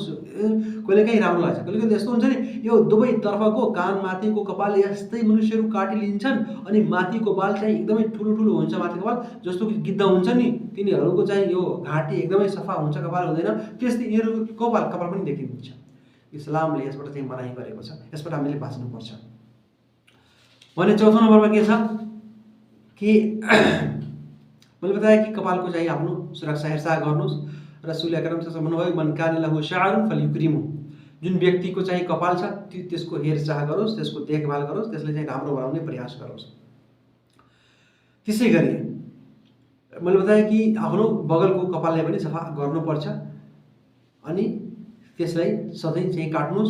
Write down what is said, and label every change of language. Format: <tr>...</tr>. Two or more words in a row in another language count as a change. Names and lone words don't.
<ne>कहिलेकाहीँ राम्रो लाग्छ, कहिलेकाहीँ यस्तो हुन्छ नि, यो दुवै तर्फको कान माथिको कपाल यस्तै मनुष्यहरू काटिलिन्छन्, अनि माथिको बाल चाहिँ एकदमै ठुलो हुन्छ, माथिको बाल जस्तो कि गिद्ध हुन्छ नि, तिनीहरूको चाहिँ यो घाँटी एकदमै सफा हुन्छ, कपाल हुँदैन, त्यस्तै यिनीहरूको कपाल पनि देखिन्छ। इस्लामले यसबाट चाहिँ मनाही गरेको छ, यसबाट हामीले बाँच्नुपर्छ। भने चौथो नम्बरमा के छ कि मैले बताएँ कि कपालको चाहिँ आफ्नो सुरक्षा हेरचाह गर्नुहोस्।</ne> <ar>رسول أكرم صلى الله عليه وسلم</ar> <ne>भन्नुभयो,</ne> <ar>من كان له شعر فليكرم,</ar> <ne>जुन व्यक्तिको चाहिँ कपाल छ त्यसको हेरचाह गरोस्, त्यसको देखभाल गरोस्, त्यसले चाहिँ राम्रो बनाउने प्रयास गरोस्। त्यसै गरी मैले बताएँ कि आफ्नो बगलको कपाललाई पनि सफा गर्नुपर्छ, अनि त्यसलाई सधैँ चाहिँ काट्नुहोस्।</ne>